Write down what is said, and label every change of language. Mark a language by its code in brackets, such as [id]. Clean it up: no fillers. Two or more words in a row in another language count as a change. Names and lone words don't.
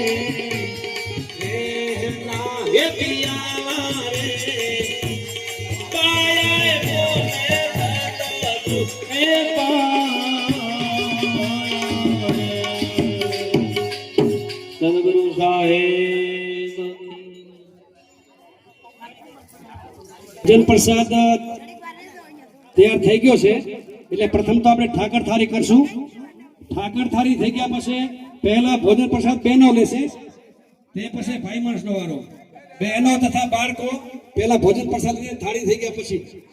[gu] પ્રેમ ના હે પિયાલા રે પાએ મોને સદગુરુ સાહેબ ભોજન પ્રસાદ તૈયાર થઈ ગયો છે એટલે પ્રથમ તો આપણે ઠાકર થાળી કરશું ઠાકર થાળી થઈ ગયા પછી પહેલા ભોજન પ્રસાદ બહેનો લેશે તે પછી ભાઈ માણસનો વારો બહેનો તથા બાળકો પહેલા ભોજન પ્રસાદ લઈને થાળી થઈ ગયા પછી